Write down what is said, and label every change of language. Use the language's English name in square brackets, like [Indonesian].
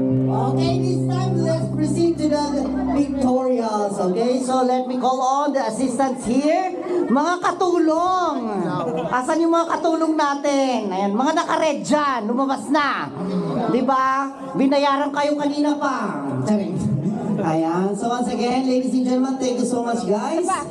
[English] Okay, this time let's proceed to the pictorials. Okay, so let me call on the assistants here. [Filipino] Mga katulong! Asan yung mga katulong natin? Ayan, mga naka-red dyan, lumabas na. Diba? Binayaran kayo kanina pa. Charing. [English] Ayan, so once again, ladies and gentlemen, thank you so much guys.